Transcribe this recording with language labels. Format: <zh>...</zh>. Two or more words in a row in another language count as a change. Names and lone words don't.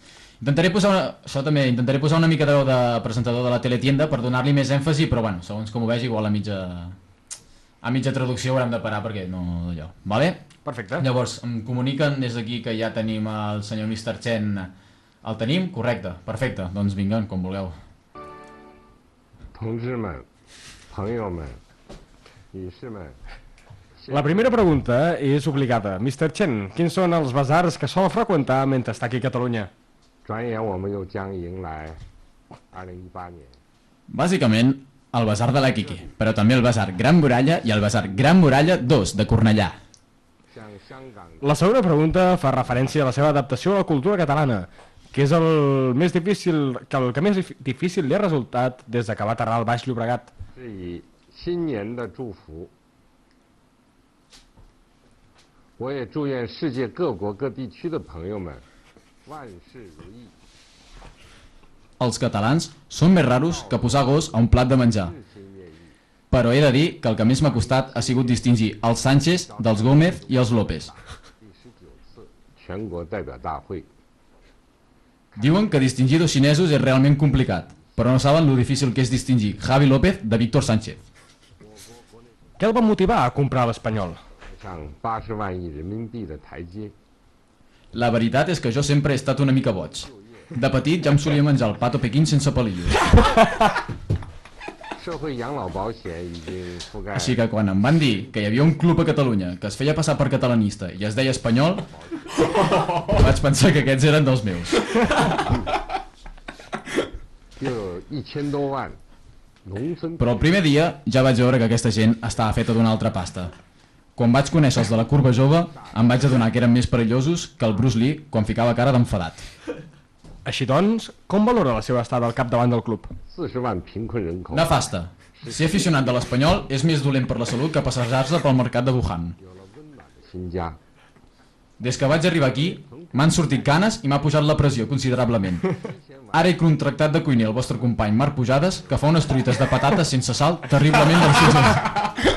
<ca>Intentaré posar una mica de veu de presentador de la teletienda per donar-li més èmfasi, però bueno, segons com ho vegi, igual a mitja traducció haurem de parar perquè no d'allò, vale? Perfecte. Llavors, em comuniquen des d'aquí que ja tenim el senyor Mr. Chen. El tenim? Correcte, perfecte, doncs vinga, com vulgueu.</ca> <zh>同志们、朋友们、女士们。</zh> <ca>La primera pregunta és obligada. Mr. Chen, quins són els basars que sol freqüentar mentre està aquí a Catalunya?</ca> <zh>转眼我们又将迎来2018年。</zh> <ca>Bàsicament, el basar de l'Equiqui, però també el basar Gran Muralla i el basar Gran Muralla 2 de Cornellà. La segona pregunta fa referència a la seva adaptació a la cultura catalana. que és el més difícil li ha resultat des que va aterrar al Baix Llobregat.</ca> <zh>是以新年的祝福，我也祝愿世界各国各地区的朋友们万事如意。</zh> <ca>Els catalans són més raros que posar gos a un plat de menjar. Però he de dir que el que més m'ha costat ha sigut distingir els Sánchez dels Gómez i els López.</ca> <zh>全国代表大会。</zh> <ca>Diuen que distingir dos xinesos és realment complicat, però no saben lo difícil que és distingir Javi López de Víctor Sánchez. Què el va motivar a comprar l'Espanyol?</ca> <zh>上80万亿人民币的台阶。</zh> <ca>La veritat és que jo sempre he estat una mica boig. De petit ja em solia menjar el pato pequín sense pelillos.</ca> <zh>社会养老保险已经覆盖。</zh> <ca>Així que quan em van dir que hi havia un club a Catalunya que es feia passar per catalanista i es deia Espanyol, vaig pensar que aquests eren dels meus.</ca> <zh>有1000多万农村。</zh> <ca>Però el primer dia ja vaig veure que aquesta gent estava feta d'una altra pasta. Quan vaig conèixer els de la curva jove, em vaig adonar que eren més perillosos que el Bruce Lee quan ficava cara d'enfadat. Així doncs, com valora la seva estada al capdavant del club?</ca> <zh>40 万贫困人口。</zh> <ca>Nefasta. Ser aficionat de l'Espanyol és més dolent per la salut que passejar-se pel mercat de Wuhan.</ca> <zh>新家。</zh> <ca>Des que vaig arribar aquí, m'han sortit canes i m'ha pujat la pressió considerablement. Ara he contractat de cuiner el vostre company Marc Pujades, que fa unes truites de patates sense sal terriblement delicioses.</ca>